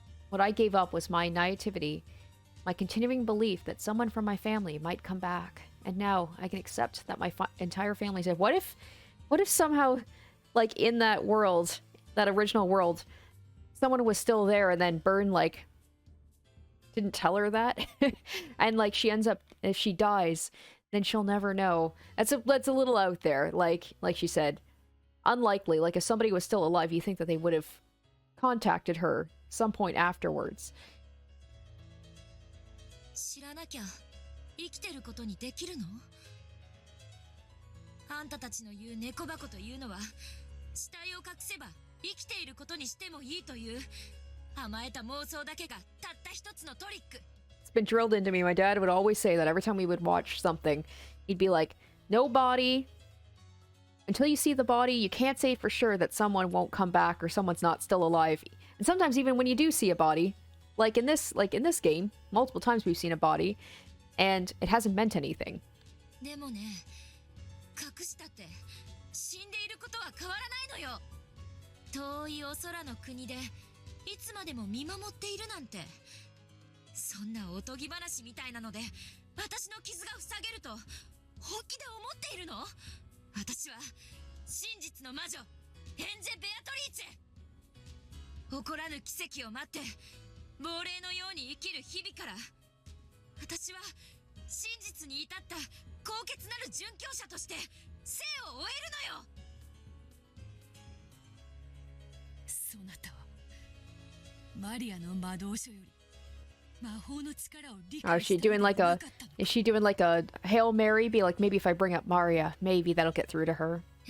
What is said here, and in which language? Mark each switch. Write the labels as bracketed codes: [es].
[en] What I gave up was my naivety, my continuing belief that someone from my family might come back, and now I can accept that my entire family said, what if somehow, like, in that world, that original world, someone was still there and then Byrne, like, didn't tell her that? And, like, she ends up, if she dies, then she'll never know. That's a little out there, like she said. Unlikely. Like, if somebody was still alive, you think that they would have contacted her some point afterwards. [ja] 知らなきゃ生きてることにできるの？あんたたちの言う猫箱というのは死体を隠せば生きていることにしてもいいという甘えた妄想だけがたった一つのトリック。 [en] It's been drilled into me. My dad would always say that every time we would watch something. He'd be like, no body. Until you see the body, you can't say for sure that someone won't come back or someone's not still alive. And sometimes even when you do see a body, like in this game, multiple times we've seen a body, and it hasn't meant anything. [ja] でもね、隠したって死んでいることは変わらないのよ。遠いお空の国でいつまでも見守っているなんて。そんなおとぎ話みたいなので私の傷が塞げると本気で思っているの？私は真実の魔女エンジェ・ベアトリーチェ。起こらぬ奇跡を待って亡霊のように生きる日々から私は真実に至った高潔なる殉教者として生を終えるのよ。そなたはマリアの魔導書より [en] Oh, is she doing like a Hail Mary? Be like, maybe if I bring up Maria, maybe that'll get through to her.